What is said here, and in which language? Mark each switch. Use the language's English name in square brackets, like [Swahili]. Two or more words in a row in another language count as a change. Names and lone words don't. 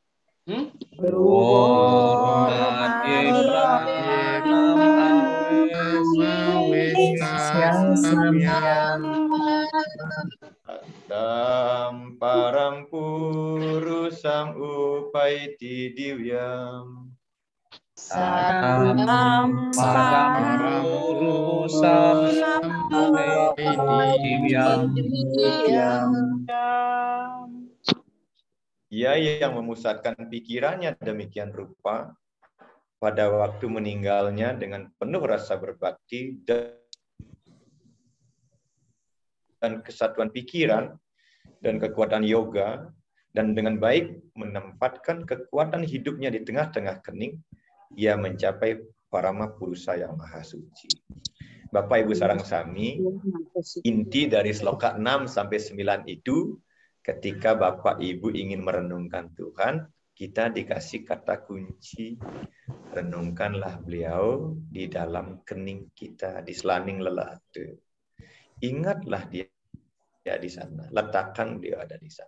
[Sanskrit] Dam param purusam upaiti divyam. [Indonesian] Ia yang memusatkan pikirannya demikian rupa pada waktu meninggalnya dengan penuh rasa berbakti dan kesatuan pikiran dan kekuatan yoga, dan dengan baik menempatkan kekuatan hidupnya di tengah-tengah kening, ia mencapai parama purusa yang maha suci. Bapak Ibu [Balinese] sarang sami, [Indonesian] inti dari sloka 6 sampai 9 itu, ketika Bapak Ibu ingin merenungkan Tuhan, kita dikasih kata kunci, renungkanlah beliau di dalam kening kita, di [Balinese] selaning lelate. [Indonesian] Ingatlah dia di sana, letakkan beliau ada di sana.